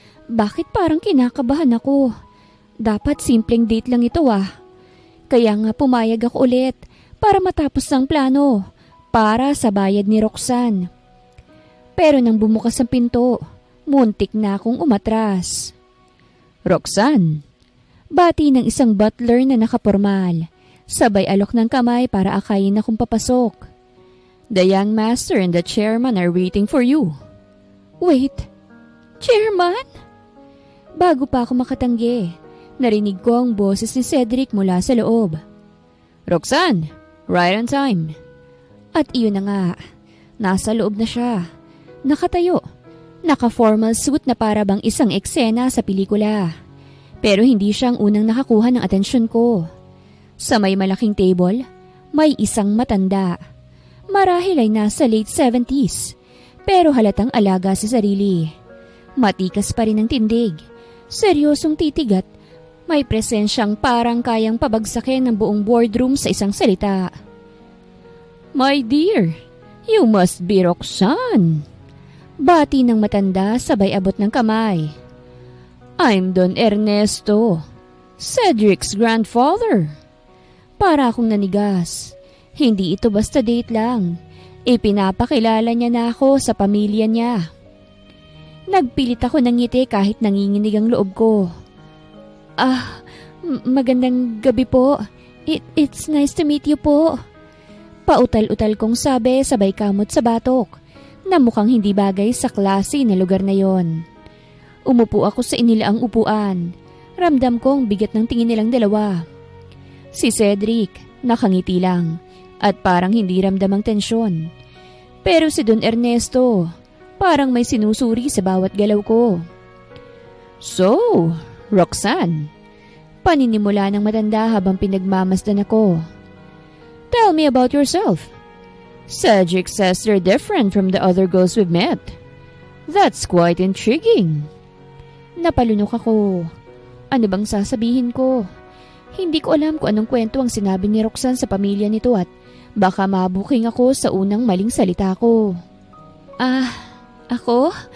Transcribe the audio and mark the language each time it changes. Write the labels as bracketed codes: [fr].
[tl] Bakit parang kinakabahan ako? Dapat simpleng date lang ito Kaya nga pumayag ako ulit para matapos ang plano para sa bayad ni Roxanne. Pero nang bumukas ang pinto, Muntik na akong umatras. Roxanne! Bati ng isang butler na nakapormal. Sabay alok ng kamay para akayin akong papasok. [en] The young master and the chairman are waiting for you. Wait, chairman? [tl] Bago pa ako makatanggi, narinig ko ang boses ni Cedric mula sa loob. [en] Roxanne, right on time. [tl] At iyon na nga, nasa loob na siya. Nakatayo, naka-formal suit na para bang isang eksena sa pelikula. Pero hindi siya ang unang nakakuha ng atensyon ko. Sa may malaking table, may isang matanda. Marahil ay nasa late 70s, pero halatang alaga sa sarili. Matikas pa rin ang tindig, seryosong titig at may presensyang parang kayang pabagsakin ng buong boardroom sa isang salita. [en] My dear, you must be Roxanne. [tl] Bati ng matanda sabay abot ng kamay. [en] I'm Don Ernesto, Cedric's grandfather. [tl] Para akong nanigas. Hindi ito basta date lang. Ipinapakilala niya na ako sa pamilya niya. Nagpilit ako ng ngiti kahit nanginginig ang loob ko. Magandang gabi po. [en] It's nice to meet you po. [tl] Pautal-utal kong sabi sabay kamot sa batok na mukhang hindi bagay sa klase na lugar na yon. Umupo ako sa inilaang upuan. Ramdam kong bigat ng tingin nilang dalawa. Si Cedric, nakangiti lang at parang hindi ramdam ang tensyon. Pero si Don Ernesto, parang may sinusuri sa bawat galaw ko. [en] So, Roxanne, [tl] paninimula ng matanda habang pinagmamasdan ako. [en] Tell me about yourself. Cedric says you're different from the other girls we've met. That's quite intriguing. [tl] Napalunok ako. Ano bang sasabihin ko? Hindi ko alam kung anong kwento ang sinabi ni Roxanne sa pamilya nito at baka mabuking ako sa unang maling salita ko. Ako?